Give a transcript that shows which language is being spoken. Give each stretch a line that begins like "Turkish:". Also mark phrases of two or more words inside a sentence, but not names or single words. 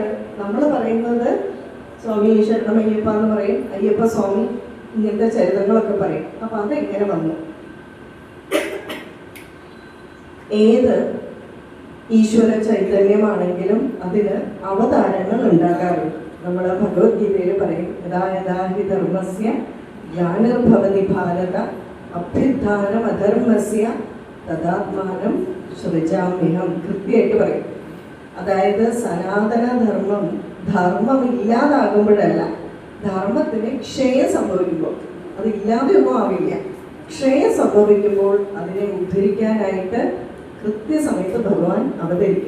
Malayalam: നമ്മൾ പറയുന്നത് സ്വാമി ശരണമയ്യപ്പ എന്ന് പറയും, അയ്യപ്പ സ്വാമി, ഇങ്ങനത്തെ ചരിത്രങ്ങളൊക്കെ പറയും. അപ്പം അതെങ്ങനെ വന്നു? ഏത് ഈശ്വര ചൈതന്യമാണെങ്കിലും അതിന് അവതാരങ്ങൾ ഉണ്ടാകാറുണ്ട്. നമ്മൾ ഭഗവത്ഗീതയിൽ പറയും,
Sanskrit: യഥാ യഥാ ഹി ധർമ്മസ്യ ഗ്ലാനിർഭവതി ഭാരത അഭ്യുത്ഥാനം അധർമ്മസ്യ തദാത്മാനം സൃജാമ്യഹം.
Malayalam: കൃത്യമായിട്ട് പറയും. അതായത് സനാതന ധർമ്മം ഇല്ലാതാകുമ്പോഴല്ല, ധർമ്മത്തിന് ക്ഷയം സംഭവിക്കുമ്പോൾ, അത് ഇല്ലാതെയൊന്നും ആവില്ല, ക്ഷയം സംഭവിക്കുമ്പോൾ അതിനെ ഉദ്ധരിക്കാനായിട്ട് കൃത്യസമയത്ത് ഭഗവാൻ അവതരിക്കും.